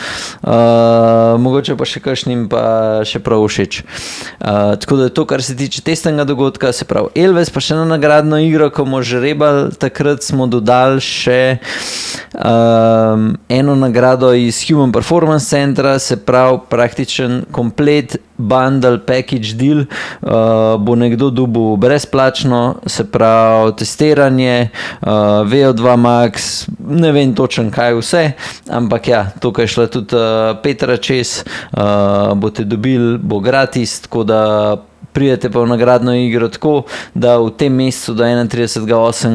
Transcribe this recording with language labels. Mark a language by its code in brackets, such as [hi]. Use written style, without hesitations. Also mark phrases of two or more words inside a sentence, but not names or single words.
[sl] Mogoče pa še kakšnim pa še prav všeč. Tako da je to, kar se tiče testnega dogodka, se pravi Elves, pa še na nagradno igro, ko bomo žrebali, takrat smo dodali še eno nagrado iz Human Performance Centra, se pravi praktičen komplet [en] bundle package deal, [sl] bo nekdo dobil brezplačno, se pravi testiranje, VO2 Max, ne vem točen kaj vse, ampak ja, tukaj je šla tudi Petra čez, boste dobili, bo gratis, tako da pridete pa v nagradno igro tako, da v tem mesecu do 31.8.